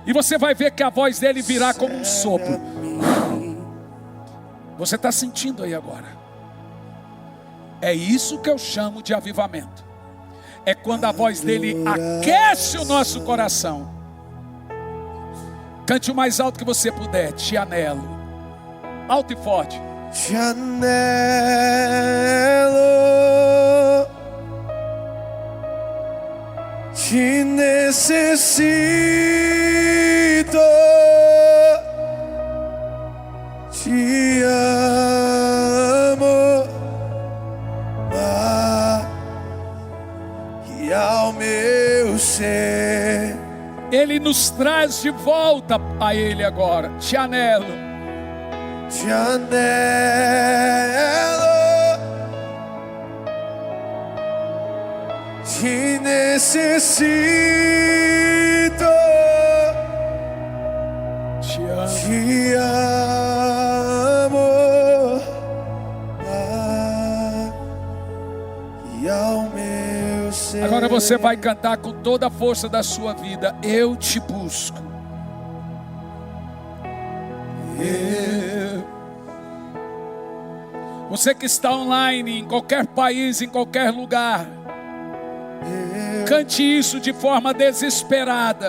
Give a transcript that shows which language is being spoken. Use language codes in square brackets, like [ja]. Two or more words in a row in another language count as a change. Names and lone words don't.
[pt] E você vai ver que a voz dele virá como um sopro. Você está sentindo aí agora? É isso que eu chamo de avivamento. É quando a voz dele aquece o nosso coração. Cante o mais alto que você puder. [es] Te anelo. [pt] Alto e forte. [es] Te anelo. Te necessito. Te amo. [pt] E ao meu ser. Ele nos traz de volta a Ele agora. [es] Te anelo. Te anelo. Te necessito. Te amo. Te amo. [pt] E ao meu ser. Agora você vai cantar com toda a força da sua vida. Eu te busco. Você que está online, em qualquer país, em qualquer lugar, cante isso de forma desesperada.